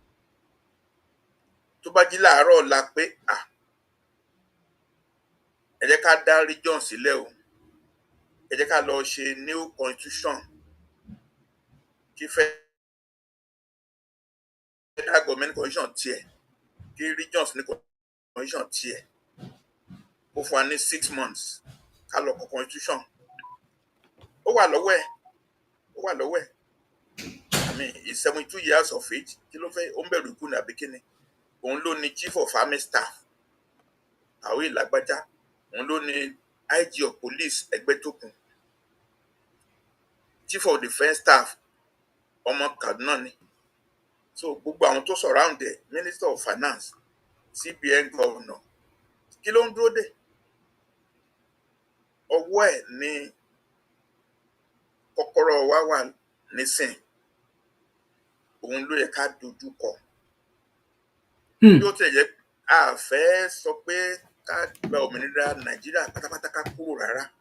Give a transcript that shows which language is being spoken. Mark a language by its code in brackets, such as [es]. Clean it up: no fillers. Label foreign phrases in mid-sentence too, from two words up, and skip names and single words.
[yo] Tó bá jí láàárọ̀ ọ̀la pé ẹ jẹ́ ká dá region sílẹ̀ o, ẹ jẹ́ ká lọ ṣe [en] new constitution, [yo] kí [en] federal government constitution [yo] tiẹ̀, kí regions ní constitution tiẹ̀, ó fún wa ní [en] 6 months [yo] ká lọ kọ constitution. Ó wà lọ́wọ́ ẹ̀, ó wà lọ́wọ́ ẹ̀. [en] I mean, he's 72 years of age. [yo] Kí ló fẹ́? Ó ń bẹ̀rù ikú ní àbíkíni. Òun ló ní [en] chief of army staff [yo] àwọn ìlàgbájá, òun ló ní [en] IG of police [yo] Ẹgbẹ́tókun, [en] chief of defence staff [yo] ọmọ Kaduna ni. So gbogbo àwọn tó surround ẹ̀, [en] minister of finance, CBN governor, [yo] kí ló ń dúró dè? Ọwọ́ ẹ̀ ní kọ́kọ́rọ́ wa wà nísìn. Òun ló yẹ ká dojú kọ. Bí ó tẹ̀ jẹ́ a fẹ́ sọ pé ká gba òmìnira Nàìjíríà pátápátá ká kúrò rárá.